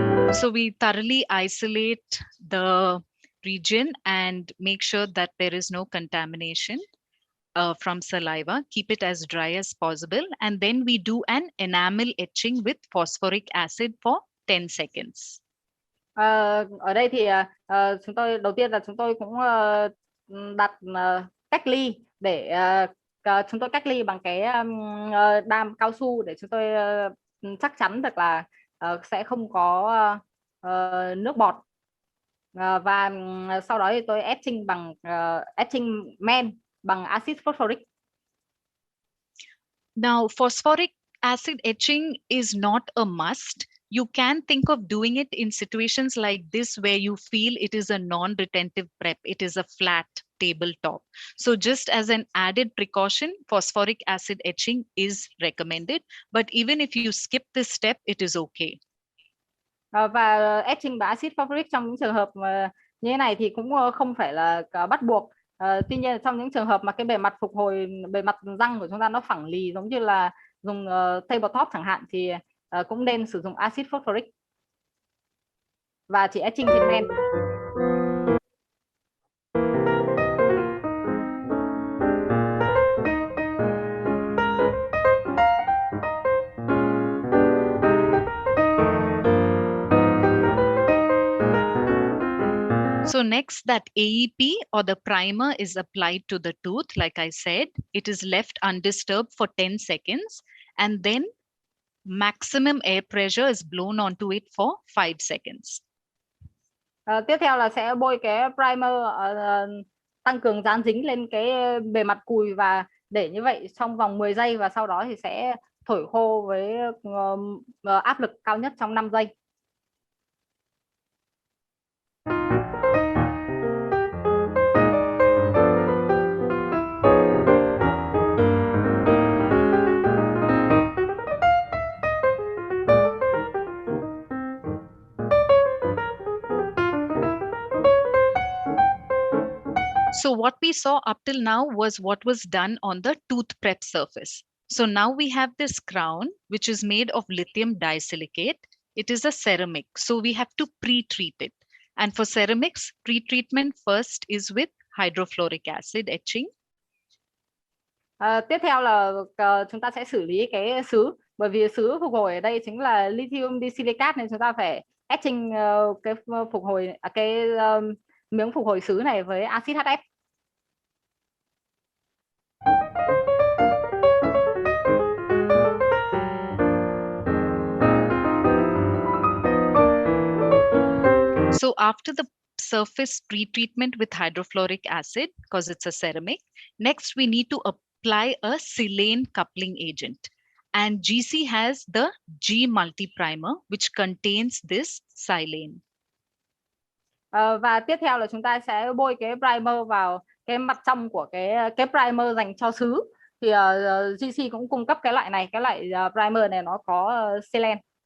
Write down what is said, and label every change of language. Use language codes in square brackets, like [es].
[en] So we thoroughly isolate the region and make sure that there is no contamination from saliva. Keep it as dry as possible. And then we do an enamel etching with phosphoric acid for 10 seconds. [vi] Ở đây thì chúng tôi đầu tiên là chúng tôi cũng đặt cách ly để chúng tôi cách ly bằng cái đam cao su để chúng tôi chắc chắn được là sẽ không có nước bọt, và sau đó thì tôi etching bằng etching men bằng axit phosphoric. [en] Now, phosphoric acid etching is not a must. You can think of doing it in situations like this where you feel it is a non-retentive prep. It is a flat tabletop. So just as an added precaution, phosphoric acid etching is recommended. But even if you skip this step, it is okay. [vi] Và etching bằng axit phosphoric trong những trường hợp như thế này thì cũng không phải là bắt buộc. Tuy nhiên trong những trường hợp mà cái bề mặt phục hồi, bề mặt răng của chúng ta nó phẳng lì giống như là dùng tabletop chẳng hạn, thì cũng nên sử dụng axit phosphoric và chỉ etching trên men. [en] So next, that AEP or the primer is applied to the tooth. Like I said, it is left undisturbed for 10 seconds, and then maximum air pressure is blown onto it for 5 seconds. [vi] Tiếp theo là sẽ bôi cái primer tăng cường dán dính lên cái bề mặt cùi và để như vậy trong vòng 10 giây và sau đó thì sẽ thổi khô với áp lực cao nhất trong 5 giây. [en] So what we saw up till now was what was done on the tooth prep surface. So now we have this crown, which is made of lithium disilicate. It is a ceramic, so we have to pre-treat it. And for ceramics, pre-treatment first is with hydrofluoric acid etching. [vi] Tiếp theo là chúng ta sẽ xử lý cái sứ, bởi vì sứ phục hồi ở đây chính là lithium disilicate nên chúng ta phải etching cái phục hồi miếng phục hồi sứ này với axit HF. [en] So after the surface pre-treatment with hydrofluoric acid, because it's a ceramic, next we need to apply a silane coupling agent. And GC has the G multi-primer, which contains this silane. [vi] Và tiếp theo là chúng ta sẽ bôi cái primer vào cái mặt trong của cái primer dành cho sứ. Thì GC cũng cung cấp cái loại này, cái loại primer này nó có silane.